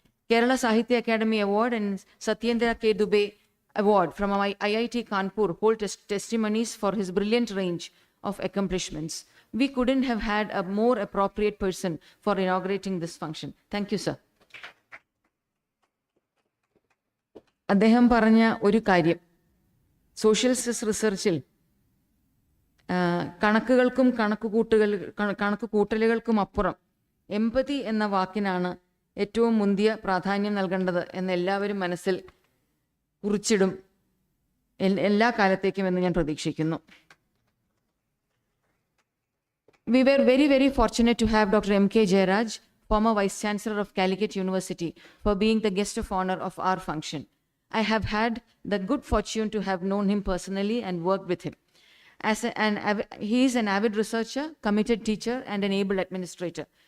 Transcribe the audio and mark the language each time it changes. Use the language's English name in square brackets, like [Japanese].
[English] Kerala Sahitya Academy Award and Satyendra K. Dubey Award from IIT Kanpur hold testimonies for his brilliant range of accomplishments. We couldn't have had a more appropriate person for inaugurating this function. Thank you, sir. [Malayalam] അദ്ദേഹം പറഞ്ഞ ഒരു കാര്യം, social റിസർച്ചിൽ കണക്കുകൾക്കും കണക്കുകൂട്ടലുകൾക്കും അപ്പുറം എമ്പതി എന്ന വാക്കിനാണ് ഏറ്റവും മുന്തിയ പ്രാധാന്യം നൽകേണ്ടത് എന്ന് എല്ലാവരും മനസ്സിൽ കുറിച്ചിടും എല്ലാ കാലത്തേക്കും എന്ന് ഞാൻ പ്രതീക്ഷിക്കുന്നു. [English] We were very, very fortunate to have Dr. M.K. Jayaraj, former Vice Chancellor of Calicut University, for being the guest of honor of our function. I have had the good fortune to have known him personally and worked with him. He is an avid researcher, committed teacher, and an able administrator.